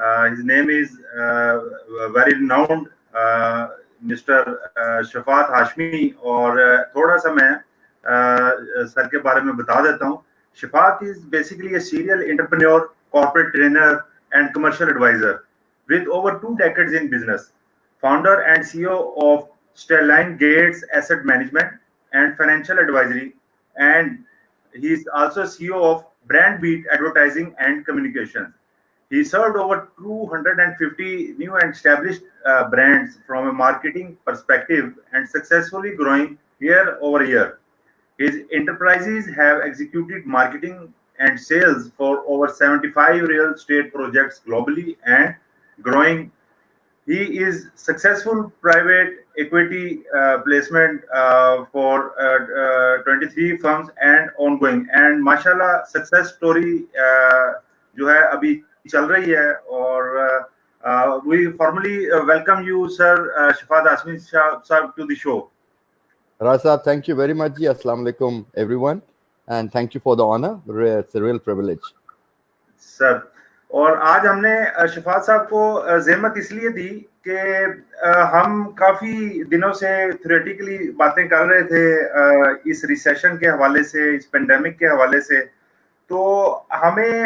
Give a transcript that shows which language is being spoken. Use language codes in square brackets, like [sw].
[en] His name is very renowned Mr. Shafat Hashmi. [hi] और थोड़ा सा मैं सर के बारे में बता देता हूँ. [en] Shafat is basically a serial entrepreneur, corporate trainer, and commercial advisor with over 2 decades in business. Founder and CEO of Sterling Gates Asset Management and Financial Advisory, and he is also CEO of Brandbeat Advertising and Communications. He served over 250 new and established brands from a marketing perspective and successfully growing year over year. His enterprises have executed marketing and sales for over 75 real estate projects globally and growing. He is successful private equity placement for 23 firms and ongoing. And माशाल्लाह success story [hi] जो है अभी चल रही है और [en] we formally welcome you, sir, Shafat Hashmi sir, to the show. Rasa, thank you very much. Assalamu alaikum, everyone. And thank you for the honor. It's a real privilege. [hi] Sir, और आज हमने शफात साहब को ज़हमत इसलिए दी कि हम काफ़ी दिनों से थ्योरेटिकली बातें कर रहे थे इस रिसेशन के हवाले से, इस पेंडेमिक के हवाले से, तो हमें